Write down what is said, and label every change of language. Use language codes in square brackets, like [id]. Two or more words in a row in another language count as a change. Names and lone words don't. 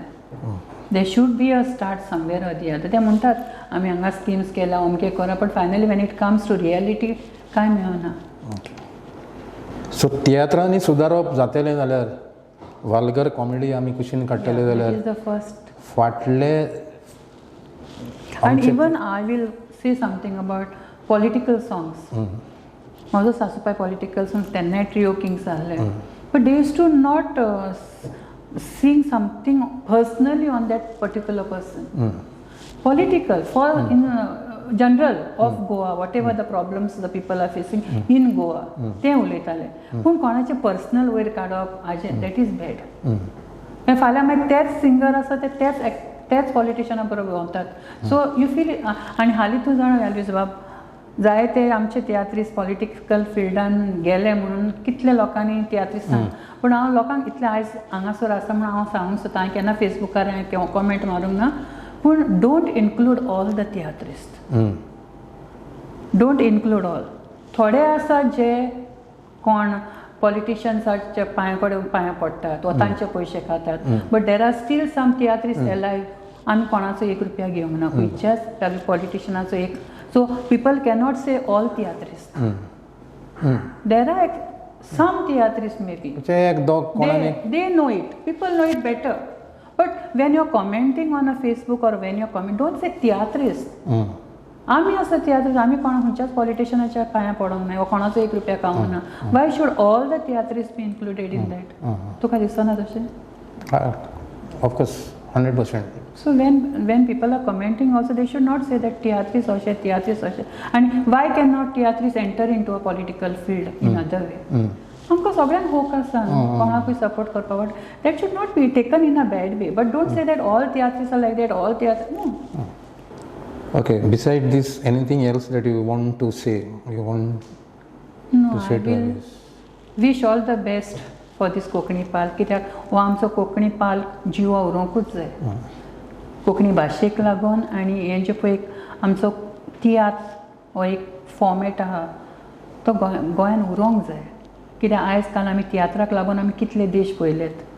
[en] they should be a start somewhere or the other. [kok] ते म्हणटात आमी हांगा स्किम्स केला अमकें करा [en] but finally when it comes to reality [kok] कांय मेळना. सो तियात्रांनी सुदारप जातलें जाल्यार वाल्गर कॉमेडी आमी कुशीन काडटले जाल्यार फाटले [en] And even I will say something about political songs. [kok] म्हाजो सासूपाय [en] political songs [kok] तेन्नाय ट्रिओ किंग्स आहले [en] but they use to not sing something personally on that particular person. Political for in general of Goa, whatever the problems the people are facing in Goa, [kok] ते उलयताले. पूण कोणाचे पर्सनल वयर काडप [en] that is bad. [kok] फाल्यां मागीर तेच सिंगर आसा तेच पॉलिटिशना बरोबर भोंवतात. [en] so you feel [kok] आनी हालीं तूं जाणा एल्वीस बाब जाय ते आमचे तियात्रीस पॉलिटिकल फिल्डान गेले म्हणून कितले लोकांनी तियात्रीस सांग पूण हांव लोकांक इतले आयज हांगासर आसा म्हणून हांव सांगूंक सोदता. हांवें केन्ना फेसबुकार हांवें कॉमेंट मारूंक ना पूण [en] don't include all the tiatrist. don't include all. [kok] थोडे आसा जे कोण पॉलिटिशियन्साच्या पांयां पडटात वा तांचे पयशे खातात [en] but there are still some tiatrist alive. [kok] आमी कोणाचो 1 रुपया घेवंक ना खंयच्याच पॉलिटिशियनाचो एक. [en] So people cannot say all theatrists. There are some theatrists maybe. एक दोग कोणाने They know it. People know it better. But when you're commenting on a Facebook or when you're don't say theatrist. [kok] आम्ही असं तियात्र आम्ही कोणा खंयच्याच पॉलिटिशियनाच्या पांयां पडोंक ना वा कोणाचो 1 रुपया खावंक ना. [en] why should all the theatrist be included in that? [kok] तुका दिसना तशें? [en] ऑफकोर्स 100%. So when people are commenting also, they should not say that theatrists अशें. And why cannot theatrists enter into a political field in other way? [kok] आमकां सगळ्यांक होक आसा कोणाकूय सपोर्ट करपाक, [en] but that should not be taken in a bad way. but don't say that all theatrist are like that, all theatre. नो. Okay, beside this, anything else that you want to say? You want No, to say I to will others? wish all the best for this [kok] कोंकणी पाल, कित्याक हो आमचो कोंकणी पाल जिवा उरोवंकूच जाय कोंकणी भाशेक लागून. आनी हें जें पळय आमचो तियात्र हो एक फॉर्मेट आहा तो गोंयान उरोवंक जाय. कित्याक आयज काल आमी तियात्राक लागून आमी कितले देश पळयलेत.